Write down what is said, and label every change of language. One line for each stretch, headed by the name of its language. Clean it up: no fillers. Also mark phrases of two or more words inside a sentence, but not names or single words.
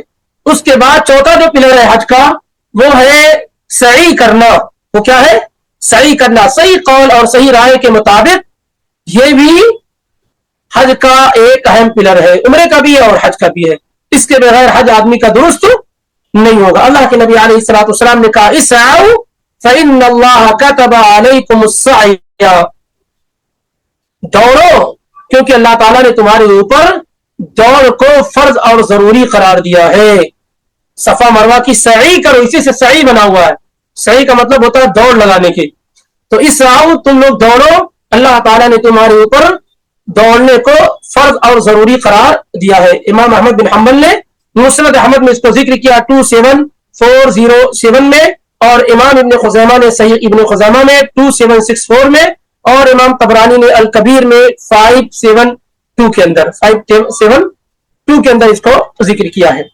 Urdu: اس کے بعد چوتھا جو پلر ہے حج کا، وہ ہے سعی کرنا. وہ کیا ہے، سعی کرنا. صحیح قول اور صحیح رائے کے مطابق یہ بھی حج کا ایک اہم پلر ہے. عمرے کا بھی ہے اور حج کا بھی ہے. اس کے بغیر حج آدمی کا درست نہیں ہوگا. اللہ کے نبی
Arabic: عليه الصلاة والسلام
Urdu: نے کہا
Arabic: اسعوا فإن الله كتب عليكم السعي,
Urdu: دوڑو کیونکہ اللہ تعالیٰ نے تمہارے اوپر دوڑ کو فرض اور ضروری قرار دیا ہے. صفا مروا کی سعی کرو، اسی سے سعی بنا ہوا ہے. سعی کا مطلب ہوتا ہے دوڑ لگانے کی. تو اس راؤ تم لوگ دوڑو، اللہ تعالیٰ نے تمہارے اوپر دوڑنے کو فرض اور ضروری قرار دیا ہے. امام احمد بن حنبل نے مسند احمد میں اس کو ذکر کیا 27407 میں، اور امام ابن خزیمہ نے صحیح ابن خزیمہ میں 2764 میں، اور امام طبرانی نے الکبیر میں 572 کے اندر 572 کے اندر اس کو ذکر کیا ہے.